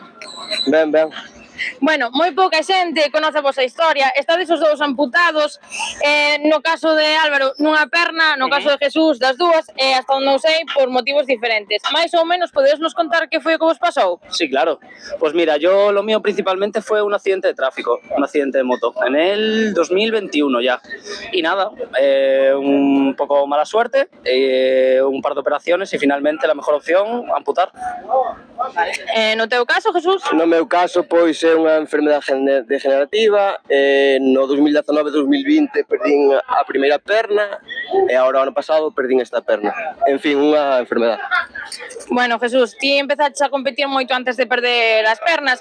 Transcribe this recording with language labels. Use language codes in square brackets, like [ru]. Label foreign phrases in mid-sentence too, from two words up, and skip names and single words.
[gl] Ben. Bueno, moi pouca xente conoce a vosa historia. Estades os dous amputados, no caso de Álvaro nunha perna, no caso de Jesús das dúas, e hasta onde eu sei por motivos diferentes. Mais ou menos podedes nos contar que foi o que vos pasou? [es] Sí, claro. Pues mira, yo lo mío principalmente fue un accidente de tráfico, un accidente de moto, en el 2021 ya. Y nada, un poco mala suerte, un par de operaciones y finalmente la mejor opción, amputar. [gl] No teu caso, Jesús? No meu caso, pois, é unha enfermedade degenerativa. No 2019-2020 perdín a primeira perna e agora, ano pasado, perdín esta perna. En fin, unha enfermedade. Bueno, Jesús, ti empezaches a competir moito antes de perder as pernas.